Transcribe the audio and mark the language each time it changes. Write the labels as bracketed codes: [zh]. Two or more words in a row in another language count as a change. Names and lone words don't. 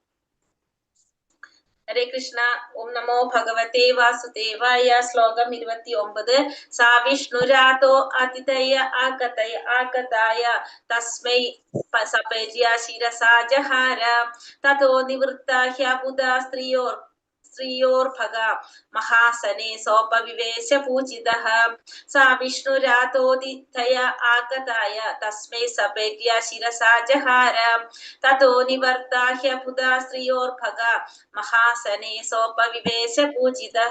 [sa] ഹരേ കൃഷ്ണ. ഓം നമോ ഭഗവതേ വാസുദേവായ. ശ്ലോകം 29. സാ വിഷ്ണുരാതോ അതിഥയ ആഗതായ തസ്മൈ സപര്യ ശിരസാ ജഹാര തതോ നിവൃത്ത ഹ്യബുധ സ്ത്രീയോർ स्त्रियोर्भग महासने सोपविवेश पूजितः सा विष्णुरातोदितया आगताय तस्मै सपेज्य शिरसा जहार ततो निवर्ताह्य बुधा स्त्रियोर्भग महासने सोपविवेश पूजितः।